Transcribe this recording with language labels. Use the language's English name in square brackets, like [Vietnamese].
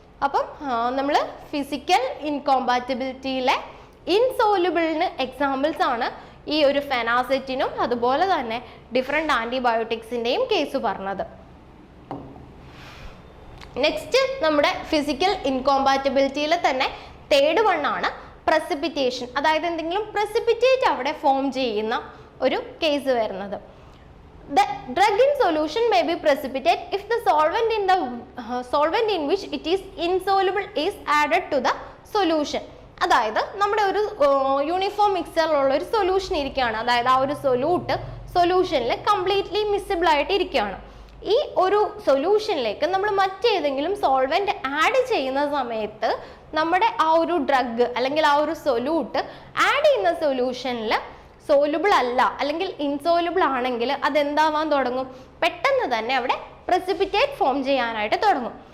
[Malayalam] അപ്പം നമ്മൾ physical ഇൻകോമ്പാറ്റബിലിറ്റിയിലെ ഇൻസോലുബിളിന് examples ആണ് ഈ ഒരു ഫെനാസെറ്റിനും അതുപോലെ തന്നെ ഡിഫറെൻറ്റ് ആൻറ്റിബയോട്ടിക്സിൻ്റെയും കേസ് പറഞ്ഞത്. നെക്സ്റ്റ് നമ്മുടെ ഫിസിക്കൽ ഇൻകോമ്പാറ്റബിലിറ്റിയിൽ തന്നെ തേർഡ് വൺ ആണ് പ്രസിപ്പിറ്റേഷൻ. അതായത് എന്തെങ്കിലും പ്രസിപ്പിറ്റേറ്റ് അവിടെ ഫോം ചെയ്യുന്ന ഒരു കേസ് വരുന്നത്. [English] The drug in solution may be precipitate if the solvent in which it is insoluble is added to the solution. [Malayalam] അതായത് നമ്മുടെ ഒരു യൂണിഫോം മിക്സറിലുള്ള ഒരു സൊല്യൂഷൻ ഇരിക്കുകയാണ്, അതായത് ആ ഒരു സൊല്യൂഷനിൽ കംപ്ലീറ്റ്ലി മിസിബിൾ ആയിട്ട് ഇരിക്കുകയാണ്. ഈ ഒരു സൊല്യൂഷനിലേക്ക് നമ്മൾ മറ്റേതെങ്കിലും സോൾവെന്റ് ആഡ് ചെയ്യുന്ന സമയത്ത് നമ്മുടെ ആ ഒരു ഡ്രഗ് അല്ലെങ്കിൽ ആ ഒരു സൊല്യൂട്ട് ആഡ് ചെയ്യുന്ന സൊല്യൂഷനിൽ സോലുബിൾ അല്ല അല്ലെങ്കിൽ ഇൻസോലുബിൾ ആണെങ്കിൽ അതെന്താവാൻ തുടങ്ങും, പെട്ടെന്ന് തന്നെ അവിടെ പ്രസിപ്പിറ്റേറ്റ് ഫോം ചെയ്യാനായിട്ട് തുടങ്ങും.